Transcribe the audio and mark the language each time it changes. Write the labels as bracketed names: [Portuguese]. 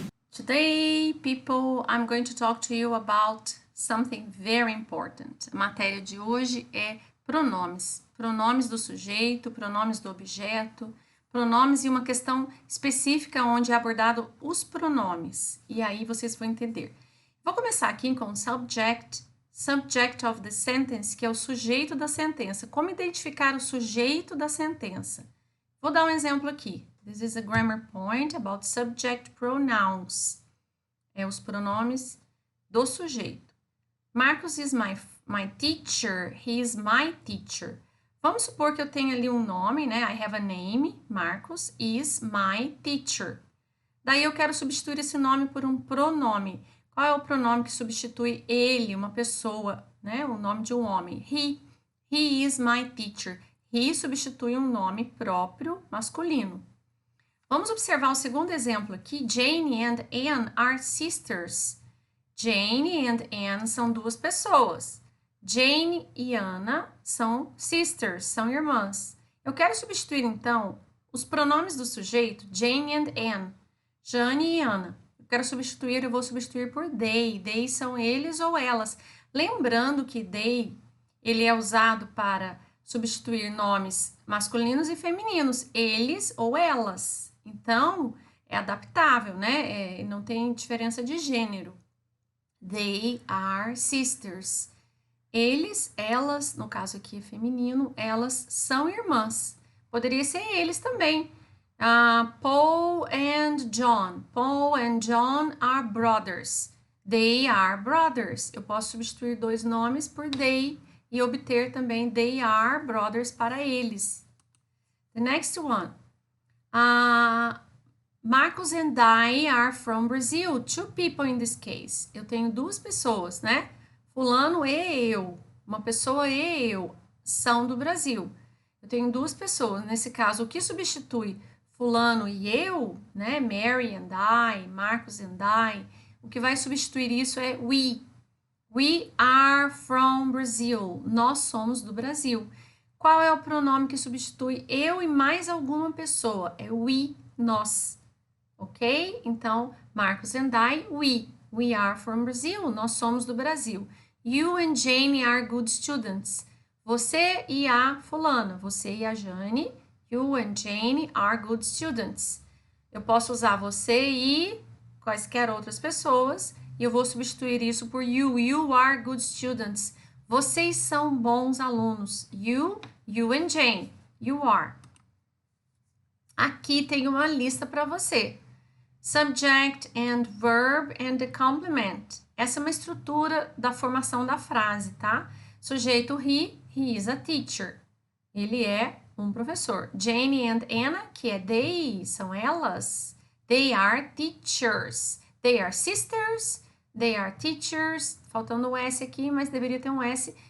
[English] Today, people, I'm going to talk to you about something very important. [Portuguese] A matéria de hoje é pronomes. Pronomes do sujeito, pronomes do objeto, pronomes e uma questão específica onde é abordado os pronomes. E aí vocês vão entender. Vou começar aqui com [English] subject of the sentence, [Portuguese] que é o sujeito da sentença. Como identificar o sujeito da sentença? Vou dar um exemplo aqui. [English] This is a grammar point about subject pronouns. [Portuguese] É os pronomes do sujeito. [English] Marcus is my teacher. He is my teacher. [Portuguese] Vamos supor que eu tenho ali um nome, né? [English] I have a name. Marcus is my teacher. [Portuguese] Daí eu quero substituir esse nome por um pronome. Qual é o pronome que substitui ele, uma pessoa, né? O nome de um homem. [English] He is my teacher. [Portuguese] He substitui um nome próprio masculino. Vamos observar o segundo exemplo aqui. [English] Jane and Anne are sisters. [Portuguese] Jane and Anne são duas pessoas. Jane e Anna são sisters, são irmãs. Eu quero substituir, então, os pronomes do sujeito, Jane and Anne, Jane e Anna. Eu vou substituir por they. They são eles ou elas. Lembrando que they, ele é usado para substituir nomes masculinos e femininos, eles ou elas. Então, é adaptável, né? Não tem diferença de gênero. [English] They are sisters. [Portuguese] Eles, elas, no caso aqui é feminino, elas são irmãs. Poderia ser eles também. [English] Paul and John. Paul and John are brothers. They are brothers. [Portuguese] Eu posso substituir dois nomes por they e obter também [English] they are brothers [Portuguese] para eles. [English] The next one. Marcus and I are from Brazil. Two people in this case. [Portuguese] Eu tenho duas pessoas, né? Fulano e eu. Uma pessoa e eu são do Brasil. Eu tenho duas pessoas. Nesse caso, o que substitui fulano e eu, né? [English] Mary and I, Marcus and I. [Portuguese] O que vai substituir isso é we. [English] We are from Brazil. [Portuguese] Nós somos do Brasil. Qual é o pronome que substitui eu e mais alguma pessoa? É we, nós. Ok? Então, Marcus and I, we. [English] We are from Brazil. [Portuguese] Nós somos do Brasil. [English] You and Jane are good students. [Portuguese] Você e a fulana. Você e a Jane. [English] You and Jane are good students. [Portuguese] Eu posso usar você e quaisquer outras pessoas. E eu vou substituir isso por you. [English] You are good students. [Portuguese] Vocês são bons alunos. [English] You and Jane. You are. [Portuguese] Aqui tem uma lista para você. [English] Subject and verb and the complement. [Portuguese] Essa é uma estrutura da formação da frase, tá? Sujeito [English] he is a teacher. [Portuguese] Ele é um professor. [English] Jane and Anna, [Portuguese] que é they, são elas. [English] They are teachers. They are sisters. They are teachers. [Portuguese] Faltando o S aqui, mas deveria ter um S.